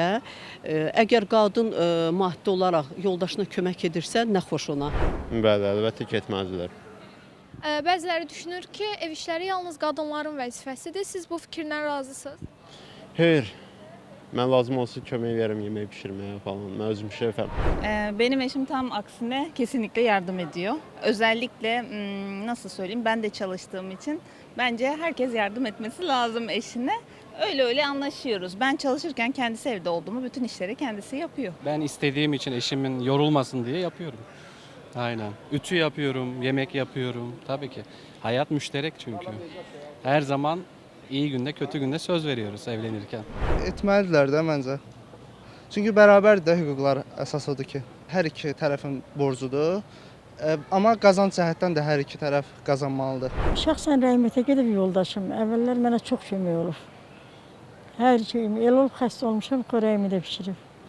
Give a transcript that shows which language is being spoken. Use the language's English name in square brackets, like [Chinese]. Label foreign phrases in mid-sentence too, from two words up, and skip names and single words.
[Azerbaijani] Əgər qadın maddi olaraq yoldaşına kömək edirsə, nə xoş ona. Bəli, əlbəttə ki, etməlidirlər. Bəziləri düşünür ki, ev işləri yalnız qadınların vəzifəsidir. Siz bu fikirlə razısınız? Hayır, mən lazım olsa kömək verəm yemək pişirməyə falan. Mən özüm şefəm. [Turkish] Benim eşim tam aksine kesinlikle yardım ediyor. Özellikle nasıl söyleyeyim, ben de çalıştığım için bence herkes yardım etmesi lazım eşine. Öyle anlaşıyoruz. Ben çalışırken kendisi evde olduğumu bütün işleri kendisi yapıyor. Ben istediğim için eşimin yorulmasın diye yapıyorum. Aynen. Ütü yapıyorum, yemek yapıyorum. Tabii ki. Hayat müşterek çünkü. Her zaman iyi günde kötü günde söz veriyoruz evlenirken. [Azerbaijani] Etməlidirlər də məncə. Çünki bərabərdir də hüquqlar əsas odur ki, hər iki tərəfin borcudur. Amma qazanc cəhətdən də hər iki tərəf qazanmalıdır. Şəxsən rəhmətə gedib yoldaşım. Əvvəllər mənə çox kömək olub. Hər şeyim, elə olub xəstə olmuşam, xörəyimi də bişirib.